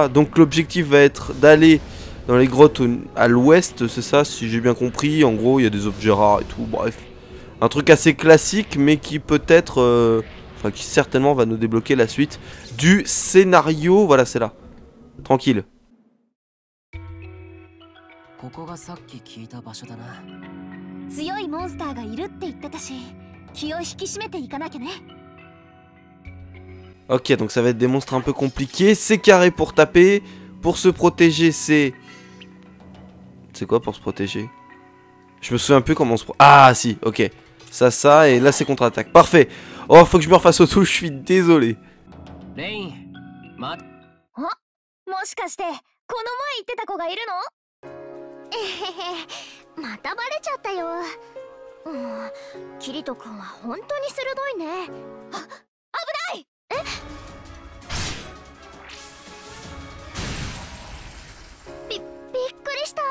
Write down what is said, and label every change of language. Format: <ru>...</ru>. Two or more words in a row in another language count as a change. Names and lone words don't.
<fr>Donc l'objectif va être d'aller dans les grottes à l'ouest, c'est ça si j'ai bien compris. En gros il y a des objets rares et tout, bref. Un truc assez classique mais qui peut-être, enfin qui certainement va nous débloquer la suite du scénario. Voilà c'est là. Tranquille.</fr> <ja>ここがさっき聞いた場所だな。強いモンスターがいるって言ってたし、気を引き締めていかなきゃね。</ja> <fr>Ok, donc ça va être des monstres un peu compliqués. C'est carré pour taper. Pour se protéger, c'est... C'est quoi pour se protéger? Je me souviens plus comment on se... Ah, si, ok. Ça, et là c'est contre-attaque. Parfait. Oh, faut que je me refasse au tout, je suis désolé.</fr> <ja>レイン、ま、もしかしてこの前言ってた子がいるの？えへへ、またバレちゃったよ。キリト君は本当に鋭いね。あ、危ない。びっくりした。</ja>